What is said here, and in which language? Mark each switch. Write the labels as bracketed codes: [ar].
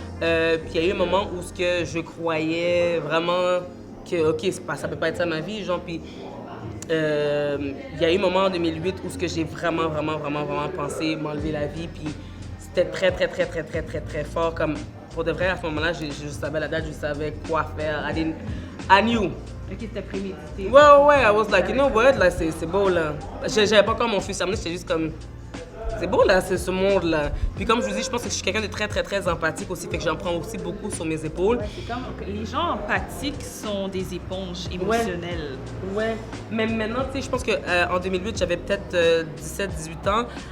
[fr] Puis il y a eu un moment où ce que je croyais vraiment que, OK, ça peut pas être ça ma vie, genre, puis il y a eu un moment en 2008 où ce que j'ai vraiment pensé m'enlever la vie, puis c'était très fort, comme, pour de vrai, à ce moment-là, je savais la date, je savais quoi faire, [en] I knew. [fr] Ok, c'était prémédité. [en] Ouais, I was like, you know what, [fr] là, c'est beau, là. J'avais pas encore mon fils amené, j'étais juste comme, c'est beau, là, c'est ce monde-là. Puis comme je vous dis, je pense que je suis quelqu'un de très empathique aussi, fait que j'en prends aussi beaucoup sur mes épaules. Ouais, c'est comme les gens empathiques sont des éponges émotionnelles. Ouais, mais maintenant, tu sais, je pense qu'en 2008, j'avais peut-être 17-18 ans.